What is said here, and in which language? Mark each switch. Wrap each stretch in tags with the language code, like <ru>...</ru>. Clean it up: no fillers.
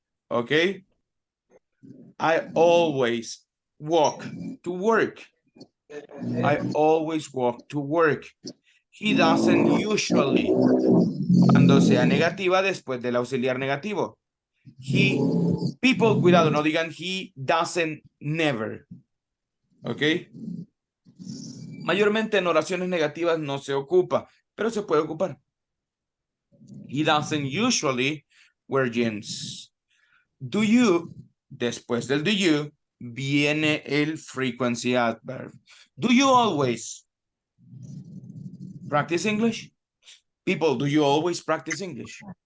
<en>Okay? I always walk to work. I always walk to work. He doesn't usually.</en> <es>Cuando sea negativa después del auxiliar negativo.</es> <en>He, people,</en> <es>cuidado, no digan</es> <en>he doesn't never.</en> <es>¿Ok? Mayormente en oraciones negativas no se ocupa, pero se puede ocupar.</es> <en>He doesn't usually wear jeans. Do you,</en> <es>después del</es> <en>do you,</en> <es>viene el</es> <en>frequency adverb. Do you always practice English? People, do you always practice English?</en>